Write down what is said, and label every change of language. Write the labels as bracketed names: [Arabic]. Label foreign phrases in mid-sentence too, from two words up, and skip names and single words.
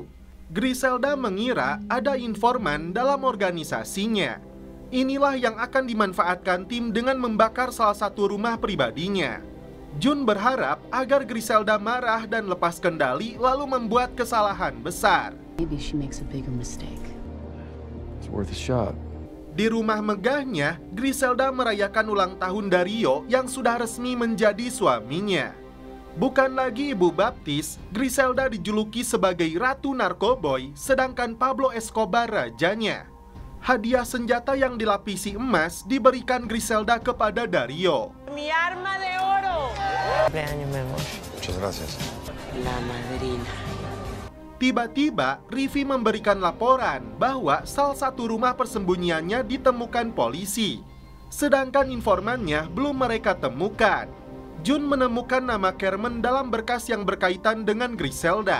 [Indonesian] Griselda mengira ada informan dalam organisasinya. Inilah yang akan dimanfaatkan tim dengan membakar salah satu rumah pribadinya. Jun berharap agar Griselda marah dan lepas kendali lalu membuat kesalahan besar. [English] Maybe she makes a bigger mistake. It's worth a shot. [Indonesian] Di rumah megahnya, Griselda merayakan ulang tahun Dario yang sudah resmi menjadi suaminya. Bukan lagi ibu baptis, Griselda dijuluki sebagai Ratu Narkoboy, sedangkan Pablo Escobar rajanya. Hadiah senjata yang dilapisi emas diberikan Griselda kepada Dario. [Spanish] Mi arma de oro. Cumpleaños, mi amor. Muchas gracias. La madrina. [Indonesian] Tiba-tiba, Rivi memberikan laporan bahwa salah satu rumah persembunyiannya ditemukan polisi. Sedangkan informannya belum mereka temukan. Jun menemukan nama Carmen dalam berkas yang berkaitan dengan Griselda.